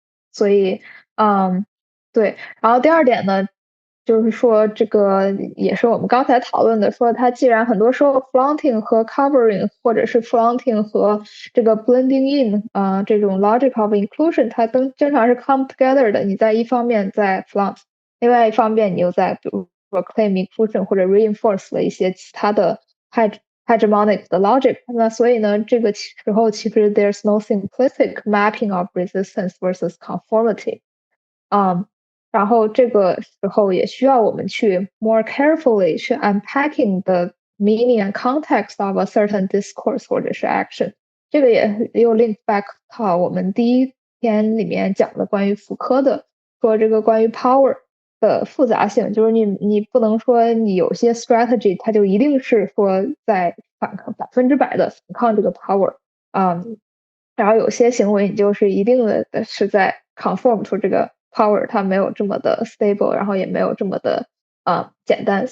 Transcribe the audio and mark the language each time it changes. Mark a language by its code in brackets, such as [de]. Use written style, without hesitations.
[zh] 所以对，然后第二点呢，就是说这个也是我们刚才讨论的，说它既然很多时候 flaunting 和 covering， 或者是 flaunting 和这个 blending in，这种 logic of inclusion， 它都经常是 [en] come together [zh] 的。你在一方面在 flaunt， 另外一方面你又在比如说 [en] claim inclusion [zh] 或者 reinforce 了一些其他的 hegemonic 的 logic。那所以呢，这个时候其实 [en] there's no simplistic mapping of resistance versus conformity。 [zh] 然后这个时候也需要我们去 [en] more carefully 去 unpacking the meaning and context of a certain discourse [zh] 或者是 [en] action。 [zh] 这个也又 link back 到我们第一篇里面讲的关于福柯的，说这个关于 power 的复杂性，就是你不能说你有些 strategy 它就一定是说在反抗100%的反抗这个 power，然后有些行为你就是一定的是在 [en] conform to [zh] 这个 power， 它没有这么的 stable， 然后也没有这么的简单。